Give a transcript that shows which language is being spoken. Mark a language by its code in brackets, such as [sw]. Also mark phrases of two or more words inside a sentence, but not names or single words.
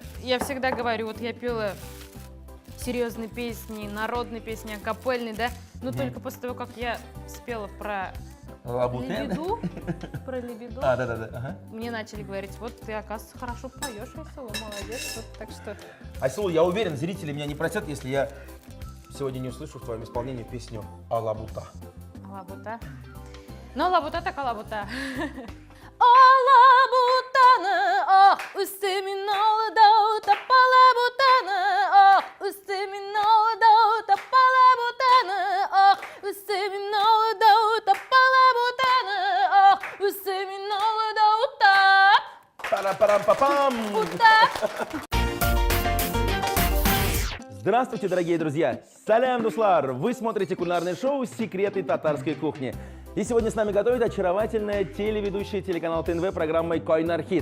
[ru] я всегда говорю, вот я пела серьезные песни, народные песни, акапельные, да, но только после того, как я спела про лебеду, Ага. мне начали говорить, вот ты, оказывается, хорошо поешь, Айсулу, молодец, вот, так что... Айсулу, я уверен, зрители меня не простят, если я сегодня не услышу в твоем исполнении песню «Алабута». Алабута. Ну, алабута так алабута. [tt] Алабутаны, үстемин алда, палабутаны, үстемин алда, палабутаны, үстемин алда, палабутаны, үстемин алда. Пара-парам-папам! [ru] Здравствуйте, дорогие друзья! [tt] Салям, дуслар! [ru] Вы смотрите кулинарное шоу «Секреты татарской кухни». И сегодня с нами готовит очаровательная телеведущая телеканал ТНВ программой «Койнар Хит».